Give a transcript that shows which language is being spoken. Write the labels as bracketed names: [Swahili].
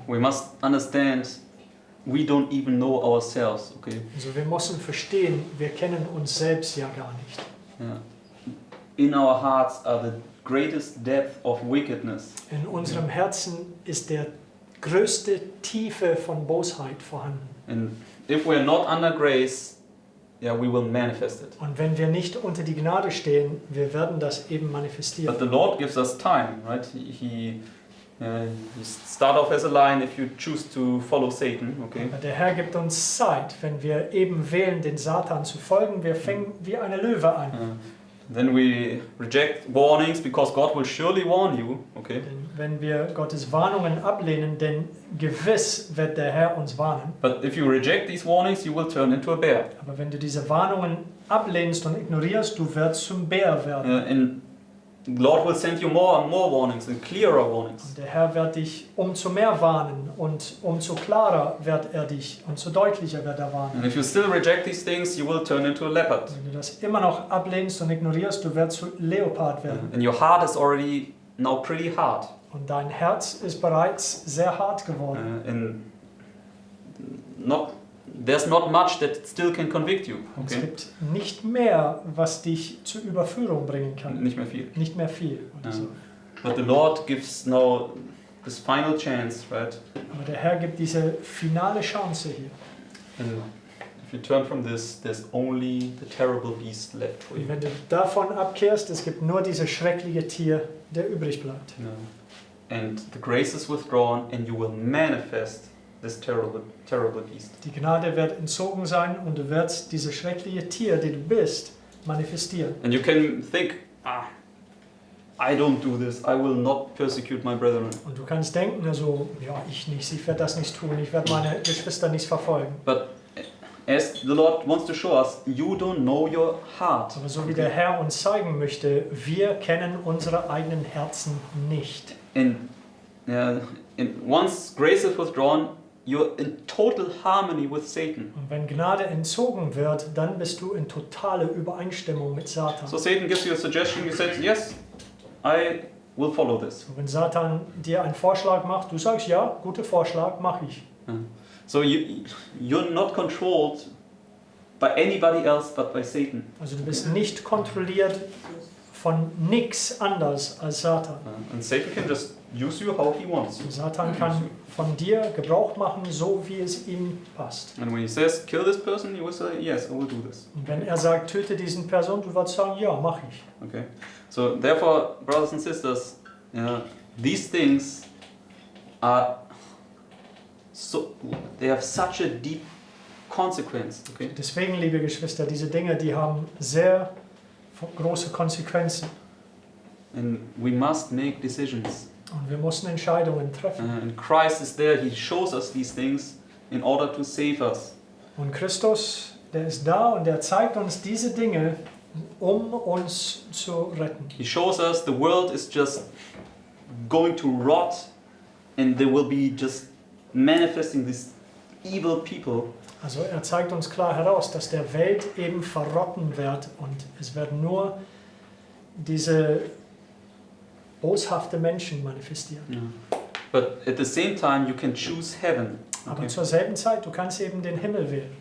[English] We must understand we don't even know ourselves, okay? [German] Also wir müssen verstehen, wir kennen uns selbst ja gar nicht. [English] Yeah. In our hearts are the greatest depth of wickedness. [German] In unserem Herzen ist der größte Tiefe von Bosheit vorhanden. [English] And if we are not under grace, yeah, we will manifest it. [German] Und wenn wir nicht unter die Gnade stehen, wir werden das eben manifestieren. [English] But the Lord gives us time, right? You start off as a lion if you choose to follow Satan, okay? [German] Aber der Herr gibt uns Zeit, wenn wir eben wählen, den Satan zu folgen. Wir fangen wie eine Löwe an. [English] Then we reject warnings because God will surely warn you, okay? [German] Denn wenn wir Gottes Warnungen ablehnen, denn gewiss wird der Herr uns warnen. [English] But if you reject these warnings, you will turn into a bear. [German] Aber wenn du diese Warnungen ablehnst und ignorierst, du wirst zum Bär werden. [English] And the Lord will send you more and more warnings and clearer warnings. [German] Und der Herr wird dich umso mehr warnen und umso klarer wird er dich, umso deutlicher wird er warnen. [English] And if you still reject these things, you will turn into a leopard. [German] Wenn du das immer noch ablehnst und ignorierst, du wirst zu Leopard werden. [English] And your heart is already now pretty hard. [German] Und dein Herz ist bereits sehr hart geworden. [English] And there's not much that still can convict you. [German] Und es [English] Okay? [German] gibt nicht mehr, was dich zur Überführung bringen kann. Nicht mehr viel. Nicht mehr viel. Oder so. [English] But the Lord gives now this final chance, right? [German] Aber der Herr gibt diese finale Chance hier. [English] And if you turn from this, there's only the terrible beast left for you. [German] Und wenn du davon abkehrst, es gibt nur dieses schreckliche Tier, der übrig bleibt. [English] And the grace is withdrawn, and you will manifest this terrible beast. [German] Die Gnade wird entzogen sein und du wirst dieses schreckliche Tier, der du bist, manifestieren. [English] And you can think, I don't do this. I will not persecute my brethren. [German] Und du kannst denken, also, ja, ich nicht, ich werde das nicht tun, ich werde meine Geschwister nicht verfolgen. [English] But as the Lord wants to show us, you don't know your heart. [German] Aber so wie der Herr uns zeigen möchte, wir kennen unsere eigenen Herzen nicht. [English] And once grace is withdrawn, you're in total harmony with Satan. [German] Und wenn Gnade entzogen wird, dann bist du in totale Übereinstimmung mit Satan. [English] So Satan gives you a suggestion. You say, yes, I will follow this. [German] Und wenn Satan dir einen Vorschlag macht, du sagst, ja, guter Vorschlag, mache ich. [English] So you're not controlled by anybody else but by Satan. [German] Also du bist nicht kontrolliert von nichts anders als Satan. [English] And Satan can just use you how he wants. [German] Und Satan kann von dir Gebrauch machen, so wie es ihm passt. [English] And when he says, kill this person, you will say, yes, I will do this. [German] Und wenn er sagt, töte diesen Person, du wirst sagen, ja, mache ich. [English] Okay. So therefore, brothers and sisters, these things are they have such a deep consequence. Okay? [German] Deswegen, liebe Geschwister, diese Dinge, die haben sehr große Konsequenzen. [English] And we must make decisions. [German] Und wir müssen Entscheidungen treffen. [English] And Christ is there, He shows us these things in order to save us. [German] Und Christus, der ist da und der zeigt uns diese Dinge, um uns zu retten. [English] He shows us the world is just going to rot and there will be just manifesting these evil people. [German] Also er zeigt uns klar heraus, dass der Welt eben verrotten wird und es werden nur diese boshafte Menschen manifestieren. [English] Yeah. But at the same time you can choose heaven. [German] Aber zur selben Zeit, du kannst eben den Himmel wählen.